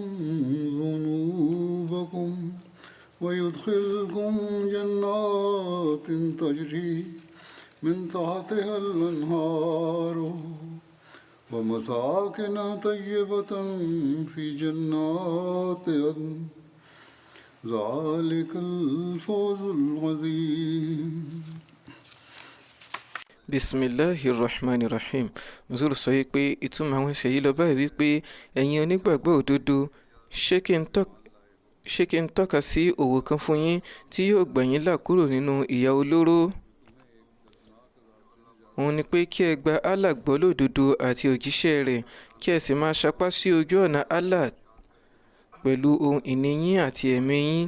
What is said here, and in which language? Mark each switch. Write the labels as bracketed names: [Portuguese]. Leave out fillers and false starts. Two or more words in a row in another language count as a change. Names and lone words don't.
[Arabic] ذنوبكم ويدخلكم جنات تجري من تحتها الأنهار ومساكن طيبة في جنات عدن ذلك الفوز العظيم. Bismillahirrahmanirrahim. [Yoruba] Mùsùlùmí sọ wípé ìtumọ̀ àwọn ẹsẹ̀ yìí lọ báyìí wípé ẹ̀yin onígbàgbọ́ òdodo ṣé kí n tọ́ka sí òwò kan fún yín tí yóò gbà yín là kúrò nínú ìyà olóró. Òun ni pé kí ẹ gba Allah gbọ́ lódodo àti òjíṣẹ́ rẹ̀ kí ẹ sì máa sapá sí ojú ọ̀nà Allah pẹ̀lú ohun ìní yín àti ẹ̀mí yín.